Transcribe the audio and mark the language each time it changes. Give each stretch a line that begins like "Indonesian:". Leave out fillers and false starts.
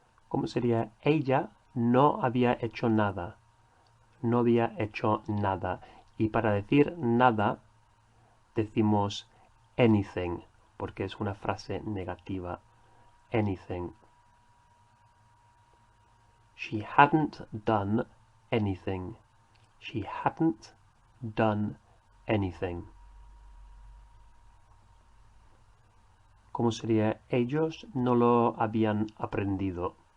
Spanish: ¿Cómo sería? Ella no había hecho nada. no había hecho nada. Y para decir nada decimos anything, porque es una frase negativa.
English: Anything. She hadn't done anything. She hadn't done anything.
Spanish: ¿Cómo sería? Ellos no lo habían aprendido.